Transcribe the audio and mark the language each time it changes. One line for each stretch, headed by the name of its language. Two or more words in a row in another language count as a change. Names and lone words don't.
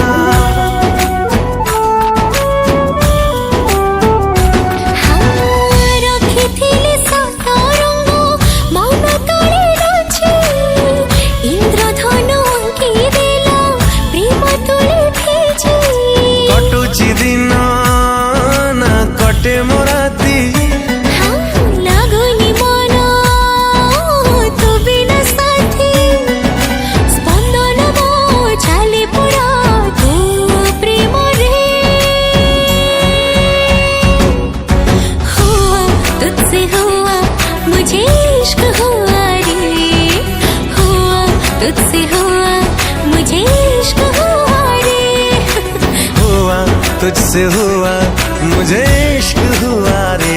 Odia: ରଖିଥିଲି ସତ ରଙ୍ଗ ମନ ତଳେ ଲୁଚି। ଇନ୍ଦ୍ରଧନୁ ଅଙ୍କି ଦେଲା ପ୍ରେମ ତୁଳି ଭିଜି। କଟୁଚି ଦିନ ନା କଟେ ମୋରାତି ଲାଗୁନି ମନ ତୋ ବିନା ସାଥୀ। ସ୍ପନ୍ଦନ ମୋ ଚାଲେ ପୁରା ତୋ ପ୍ରେମରେ।
Hindi: हुआ तुझसे हुआ मुझे इश्क हुआ रे। हुआ तुझसे हुआ मुझे इश्क हुआ रे। हुआ तुझसे हुआ मुझे इश्क हुआ रे।